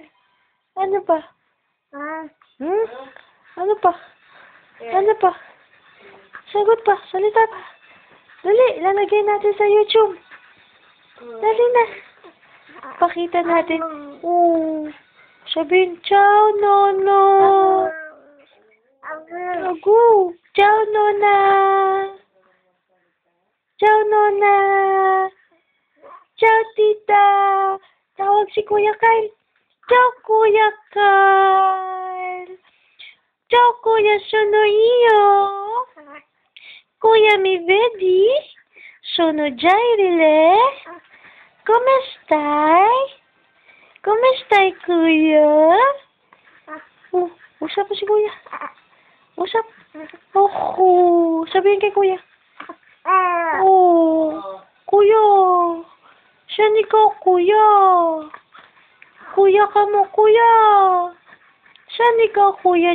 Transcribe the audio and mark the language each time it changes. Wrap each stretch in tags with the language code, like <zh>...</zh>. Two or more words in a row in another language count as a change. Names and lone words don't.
<tl>Ano pa? Hmm? Ano pa? Ano pa? Sagot pa. Salita pa. Dali. Lalagay natin sa YouTube. Dali na. Pakita natin. Sabihin, ciao, Nono. Agu. Ciao, Nona. Ciao, Nona. Ciao, Tita. Tawag si Kuya Kyle. Ciao, Kuya Kyle.</tl> <it>Ciao, Kuya Sonoio. Kuya mi vedi? Sono Jairile. Come stai? Come stai,</it> <tl>Kuya? Usap mo si Kuya. Usap. Sabihin kay Kuya. Kuya. Saan ikaw, Kuya? Kuya ka mo, Kuya. Saan ikaw, Kuya?</tl>